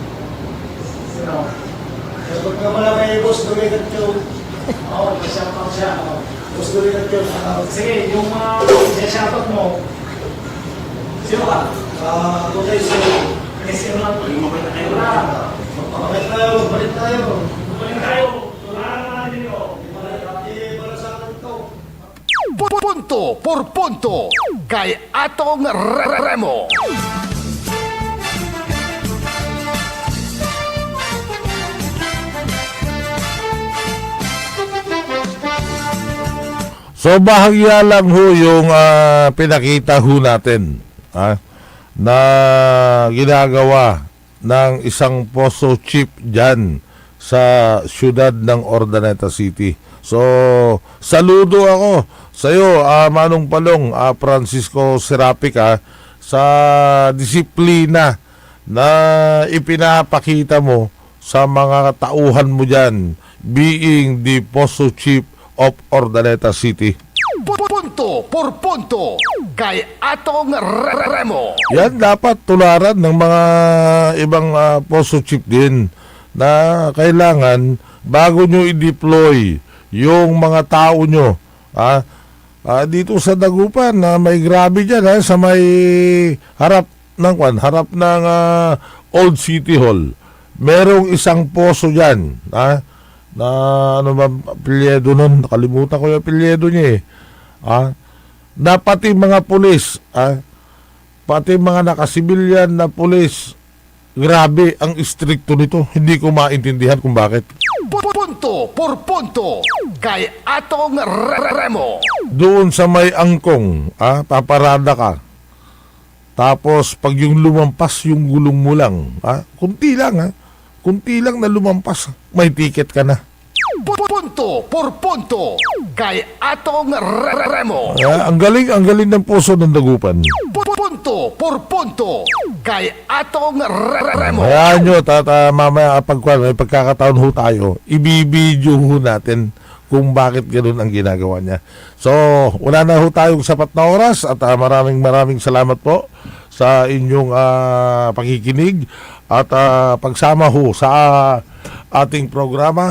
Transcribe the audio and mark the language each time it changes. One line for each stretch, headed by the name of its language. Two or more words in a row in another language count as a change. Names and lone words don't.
Filipino: Pag ka mala kay boss, dumigat yung shoutout siya. Boss dumigat yung sige, yung shoutout mo. Sino ka? Okay, so Kasi mga bumalik tayo. Bumalik tayo. Bumalik tayo. Bumalik tayo. Punto por punto kay Atong Remo. So bahagya lang ho yung pinakita ho natin na ginagawa ng isang poso chief dyan sa siyudad ng Urdaneta City. So saludo ako sa iyo, Manong Palong, Francisco Serapic, sa disiplina na ipinapakita mo sa mga tauhan mo dyan,
English: being the poso chief of Urdaneta City.
Filipino: Punto por punto kay Atong Remo. Yan dapat tularan ng mga ibang poso chief din na kailangan bago nyo i-deploy yung mga tao nyo dito sa Dagupan na may grabe dyan sa may harap ng Old City Hall. Merong isang poso dyan na ano ba apelyido nun, nakalimutan ko yung apelyido niya na pati mga pulis pati mga nakasibilyan na pulis, grabe ang istrikto nito. Hindi ko maintindihan kung bakit. Punto por punto kay Atong Remo. Doon sa may angkong paparada ka, tapos pag yung lumampas yung gulong mo lang kunti lang na lumampas, may ticket ka na. Punto por punto kay Atong Remo. Ang galing ng puso ng Dagupan. Punto por punto kay Atong Remo. Hayaan nyo, mamaya may pagkakataon ho tayo, ibibidyo ho natin kung bakit ganoon ang ginagawa niya. So, wala na ho tayong sapat na oras at maraming salamat po sa inyong pakikinig at pagsama ho sa ating programa.